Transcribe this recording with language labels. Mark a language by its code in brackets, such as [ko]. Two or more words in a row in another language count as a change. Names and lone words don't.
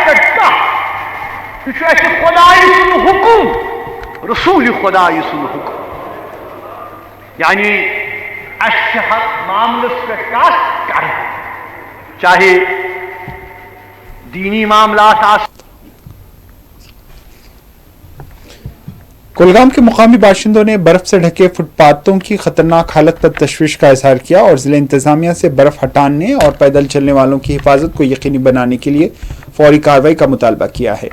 [ks] खुदाई सुन हुकुम रसूल खुदाई सुन हुकुम यानी मामलस पे कथ कर [ur] چاہے دینی معاملات. کلگام کے مقامی باشندوں نے برف سے ڈھکے فٹ پاتھوں کی خطرناک حالت پر تشویش کا اظہار کیا اور ضلع انتظامیہ سے برف ہٹانے اور پیدل چلنے والوں کی حفاظت کو یقینی بنانے کے لیے فوری کارروائی کا مطالبہ کیا ہے.